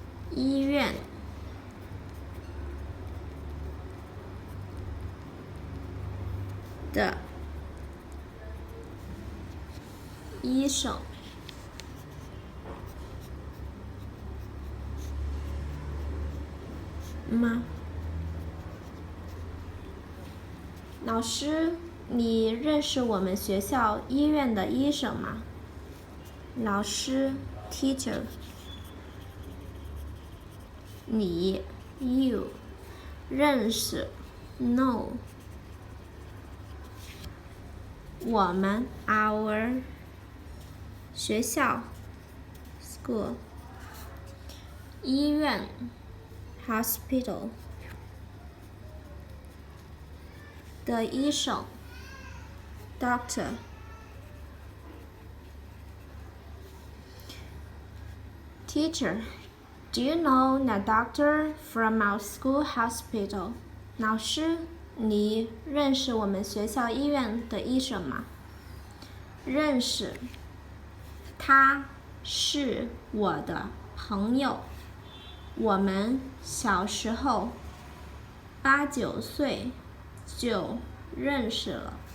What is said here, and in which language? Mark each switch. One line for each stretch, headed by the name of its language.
Chinese: 医院的医生吗？老师，你认识我们学校医院的医生吗？老师 ，
English: teacher，
Chinese: 你 ，
English: you，
Chinese: 认识 ，
English: know，
Chinese: 我们
English: our，
Chinese: 学校
English: school，
Chinese: 医院
English: hospital
Chinese: 的医生
English: doctor， teacher， do you know the doctor from our school hospital?
Chinese: 老师，你认识我们学校医院的医生吗？认识，他是我的朋友。我们小时候8、9岁就认识了。